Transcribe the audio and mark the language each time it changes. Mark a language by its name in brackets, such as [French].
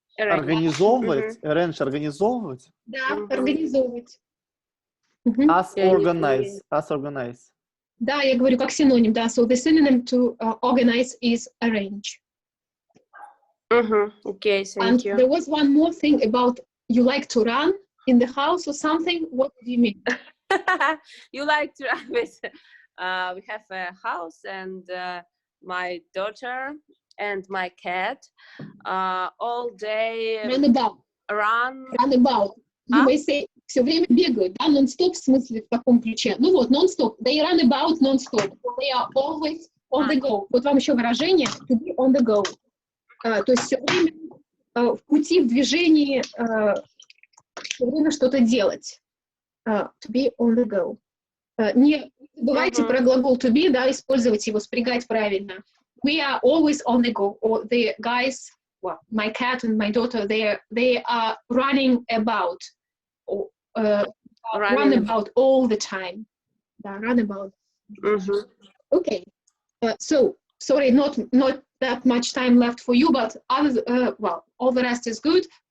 [Russian] Организовывать, arrange, организовывать? Да, организовывать. [English] As organize. [Russian] Да, я говорю как синоним, да, [English] so the synonym to organize is arrange. Okay, thank you. There was one more thing about you like to run in the house or something. What do you mean? You like to run with, we have a house and my daughter and my cat all day Run about. You may say, [Russian] все время бегают, да, non-stop, в смысле в каком ключе? Ну вот, non-stop. [English] They run about non-stop. They are always on the go. [Russian] Вот вам еще выражение [English] to be on the go. [Russian] То есть все время в пути, в движении, все время что-то делать. [English] To be on the go. [Russian] Не забывайте про глагол to be, да, использовать его, спрягать правильно. [English] We are always on the go. Or the guys, well, my cat and my daughter, they are running about. Run about all the time. Run about. Okay. So sorry, not that much time left for you, but well, all the rest is good.